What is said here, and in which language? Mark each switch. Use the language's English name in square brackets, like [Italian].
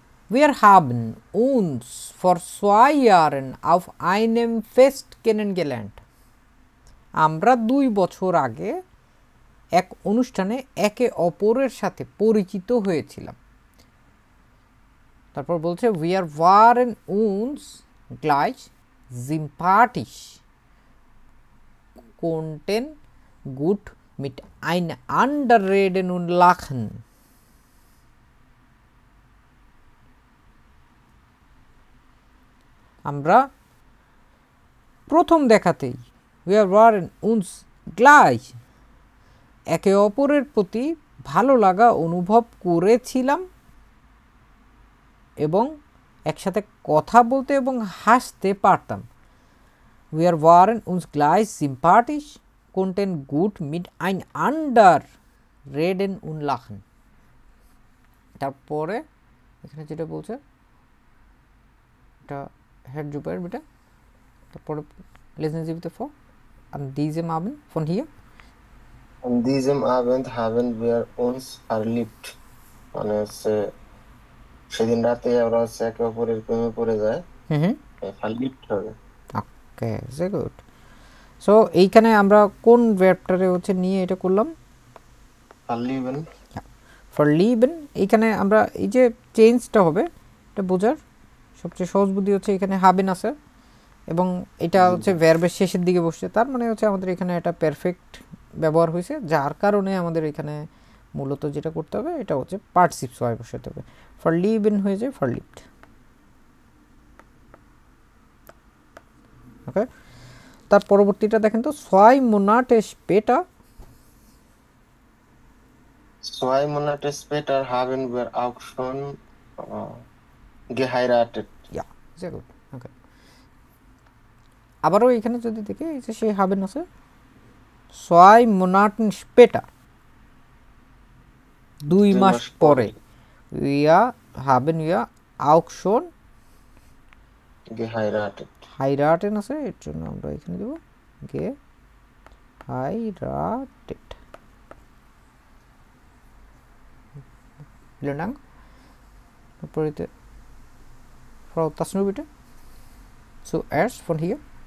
[German] Wir haben uns vor 2 Jahren auf einem Fest kennengelernt. [Bangla] আমরা 2 বছর আগে এক অনুষ্ঠানে একে অপরের সাথে পরিচিত হয়েছিলাম। তারপর বলছে [German] wir waren uns gleich sympathisch, konnten gut miteinander reden und lachen. [Bangla] আমরা প্রথম দেখাতেই [German] wir waren uns gleich [Bangla] একে অপরের প্রতি ভালো লাগা অনুভব করেছিলাম এবং একসাথে কথা বলতে এবং হাসতে পারতাম। [German] wir waren uns gleich sympathisch, konnten gut miteinander reden und lachen. [Bangla] তারপরে এখানে যেটা বলছে এটা হেড জুপার বিটা, তারপরে [German] lesen Sie bitte vor. An diesem Abend von hier. An diesem Abend haben wir uns verliebt. [Bangla] মানে হচ্ছে সেদিন রাতে ওরা হচ্ছে একে অপরের প্রেমে পড়ে যায়। verliebt হবে। [German] ওকে, sehr gut. [Bangla] সো এইখানে আমরা কোন ভার্বটারে হচ্ছে নিয়ে এটা করলাম, [German] verlieben। verlieben। [Bangla] এইখানে আমরা এই যে চেঞ্জটা হবে এটা বোঝার সবচেয়ে সহজ বুদ্ধি হচ্ছে এখানে haben আছে এবং এটা হচ্ছে ভার্বের শেষের দিকে বসছে, তার মানে হচ্ছে আমাদের এখানে এটা পারফেক্ট ব্যবহার হয়েছে, যার কারণে আমাদের এখানে মূলত যেটা করতে হবে এটা হচ্ছে পার্টিসিপস হয় বসাতে হবে। verlieben হয়ে যায় verliebt। ওকে, তার পরবর্তীটা দেখেন তো [German] 2 Monate später। 2 Monate später haben wir auch schon geheiratet। Ja, sehr gut. Okay. [Bangla] আবারও এখানে যদি দেখি এই যে সেই haben আছে [German] 2 Monaten später, [Bangla] 2 মাস পরে [German] wir haben wir auch schon geheiratet। [Bangla] heiraten আছে, এর জন্য আমরা এখানে দেব geheiratet। [German] vielen Dank। [Bangla] তারপরে [German] Frau Tasnu bitte zuerst von hier।